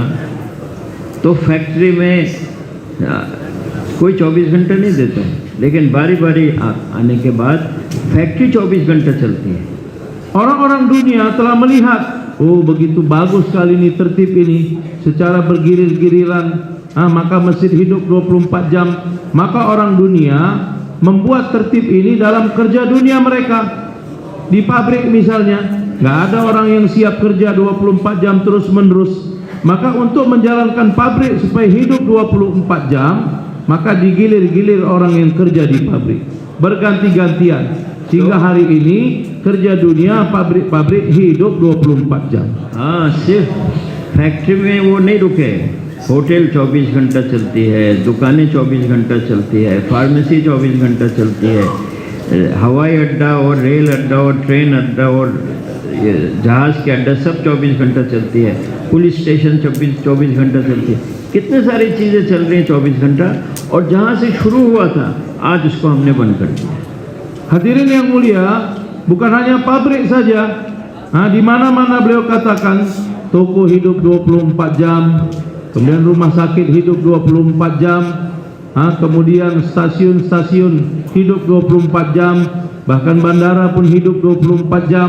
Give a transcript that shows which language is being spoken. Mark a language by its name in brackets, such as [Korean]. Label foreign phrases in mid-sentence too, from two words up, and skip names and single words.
[Hindi] तो फैक्ट्री में कोई 24 घंटे नहीं देता है, लेकिन बारी बारी आने के बाद फैक्ट्री 24 घंटे चलती है। [Indonesian] Orang-orang dunia telah melihat, oh begitu bagus sekali ini tertib ini, secara bergilir-giliran, maka masjid hidup 24 jam. Maka orang dunia membuat tertib ini dalam kerja dunia mereka. Di pabrik misalnya, nggak ada orang yang siap kerja 24 jam terus menerus. Maka untuk menjalankan pabrik supaya hidup 24 jam, maka digilir-gilir orang yang kerja di pabrik, berganti-gantian. Sehingga hari ini kerja dunia pabrik-pabrik hidup 24 jam. [Hindi] हाँ, सिर्फ फैक्ट्री में वो नहीं रुके, होटल 24 घंटा चलती है, दुकानें 24 घंटा चलती है, फार्मेसी 24 घंटा चलती है, हवाई अड्डा और रेल अड्डा और ट्रेन अड्डा और जहाज़ के अड्डा सब 24 घंटा चलती है, [English] police station [Hindi] 24 घंटा चलती है। कितने सारी चीज़ें चल रही हैं 24 घंटा, और जहाँ से शुरू हुआ था आज उसको हमने बंद कर दिया। [Indonesian] Hadirin yang mulia, bukan hanya pabrik saja. Di mana-mana beliau katakan toko hidup 24 jam, kemudian rumah sakit hidup 24 jam, kemudian stasiun-stasiun hidup 24 jam, bahkan bandara pun hidup 24 jam.